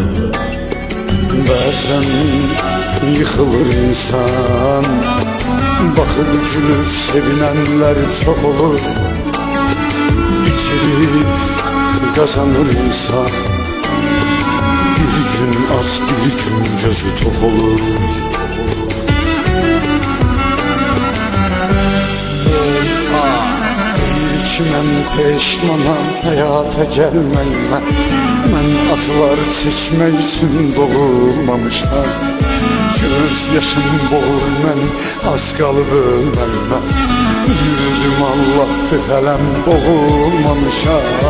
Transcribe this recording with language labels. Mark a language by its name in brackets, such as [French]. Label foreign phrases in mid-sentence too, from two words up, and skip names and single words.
[Turkish] Bazen yıkılır insan, bakıp gülüp sevinenler çok olur. İkilip kazanır insan, bir gün aç bir gün gözü tok olur. [Azerbaijani] Deyir ki mən peşmanam həyata gəlməyimə, mən acılar çəkmək üçün doğulmamışam. Göz yaşım boğur məni, az qalıb ölməyimə, ümidim Allah'tır hələm boğulmamışam.